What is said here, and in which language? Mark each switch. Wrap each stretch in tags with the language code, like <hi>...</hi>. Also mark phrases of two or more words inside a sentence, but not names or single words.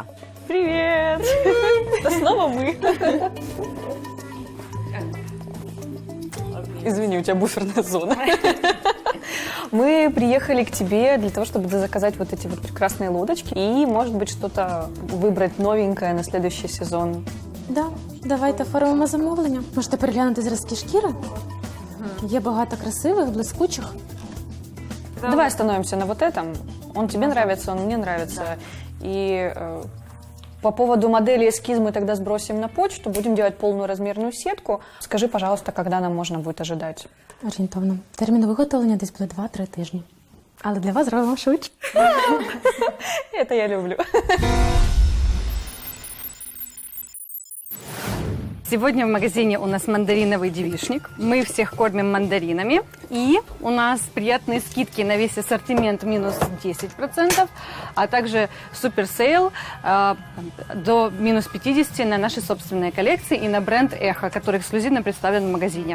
<ru>Привет! Это снова мы. Извини, у тебя буферная зона. Мы приехали к тебе для того, чтобы заказать вот эти вот прекрасные лодочки и, может быть, что-то вибрати новенькое на следующий сезон. Да,</ru> <uk>давайте оформимо замовлення. Можете переглянути зразки шкіри. Є багато красивих, блискучих.</uk> <ru>Давай остановимся на вот этом. Он тебе нравится, он мне нравится. И по поводу модели эскиз мы тогда сбросим на почту, будем делать полную размерную сетку. Скажи, пожалуйста, когда нам можно будет ожидать?</ru> <uk>Орієнтовно. Термін виготовлення десь буде 2-3 тижні. Але для вас зробимо швидше.</uk> <ru>Это я люблю. Сегодня в магазине у нас мандариновый девичник. Мы всех кормим мандаринами. И у нас приятные скидки на весь ассортимент минус 10%, а также суперсейл до минус 50% на наши собственные коллекции и на бренд Эхо, который эксклюзивно представлен в магазине.</ru>